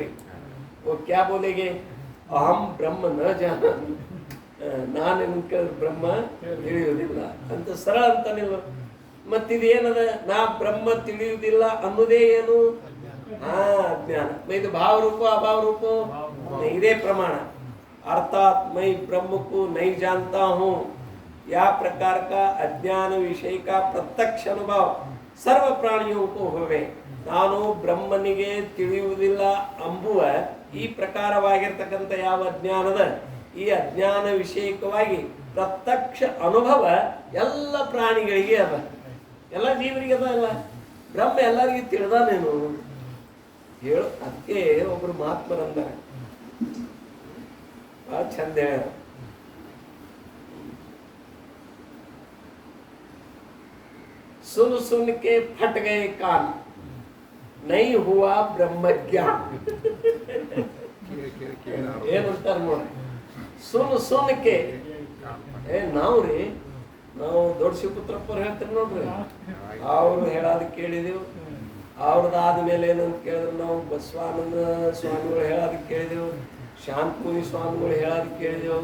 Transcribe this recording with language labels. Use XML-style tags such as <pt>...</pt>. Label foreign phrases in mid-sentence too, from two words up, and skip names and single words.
<hi>ओ क्या बोलेगे?</hi> <sa>अहं ब्रह्म न जानामि.</sa> <kn>ನಾನೇನು ಕೇಳಿದ್ರೆ ಬ್ರಹ್ಮ ತಿಳಿಯುವುದಿಲ್ಲ ಅಂತ ಸರಳ ಅಂತ ನೀವು. ಮತ್ತಿದೇನದ? ನಾ ಬ್ರಹ್ಮ ತಿಳಿಯುವುದಿಲ್ಲ ಅನ್ನೋದೇ ಏನು? ಅಜ್ಞಾನ. ಇದು ಭಾವರೂಪ ಅಭಾವರೂಪ? ಇದೇ ಪ್ರಮಾಣ.</kn> <hi>अर्थात मैं ब्रह्म को नहीं जानता हूँ या प्रकार का अज्ञान विषय का प्रत्यक्ष अनुभव सर्व प्राणियों को होवे.</hi> <kn>ನಾನು ಬ್ರಹ್ಮನಿಗೆ ತಿಳಿಯುವುದಿಲ್ಲ ಅಂಬುವ ಈ ಪ್ರಕಾರವಾಗಿರ್ತಕ್ಕಂಥ ಯಾವ ಅಜ್ಞಾನದ ಈ ಅಜ್ಞಾನ ವಿಷಯಕವಾಗಿ ಪ್ರತ್ಯಕ್ಷ ಅನುಭವ ಎಲ್ಲ ಪ್ರಾಣಿಗಳಿಗೆ ಅದ, ಎಲ್ಲ ಜೀವರಿಗೆ ಅದ. ಅಲ್ಲ ಬ್ರಹ್ಮ ಎಲ್ಲರಿಗೂ ತಿಳಿದಾನೇನು ಹೇಳು. ಅದಕ್ಕೆ ಒಬ್ರು ಮಹಾತ್ಮರಂದಾರೆ, ಬಹಳ ಚಂದ ಹೇಳ.</kn> <hi>सुन सुन के फट गए कान, नहीं हुआ ब्रह्म ज्ञान.</hi> <kn>ಏನಂತಾರ ನೋಡ್ರಿ,</kn> <hi>सुन सुन के.</hi> <kn>ನಾವ್ರಿ ನಾವು ದೊಡ್ಡ ಶಿವಪುತ್ರಪ್ಪರು ಹೇಳ್ತಾರೆ ನೋಡ್ರಿ, ಅವ್ರು ಹೇಳೋದು ಕೇಳಿದೆವು. ಅವ್ರದ್ದಾದ್ಮೇಲೆ ಏನಂತ ಕೇಳಿದ್ರು, ನಾವು ಬಸವಾನಂದ ಸ್ವಾಮಿಗಳು ಹೇಳೋದು ಕೇಳಿದೆವು, ಶಾಂತಮುನಿ ಸ್ವಾಮಿಗಳು ಹೇಳೋದು ಕೇಳಿದೆವು.</kn>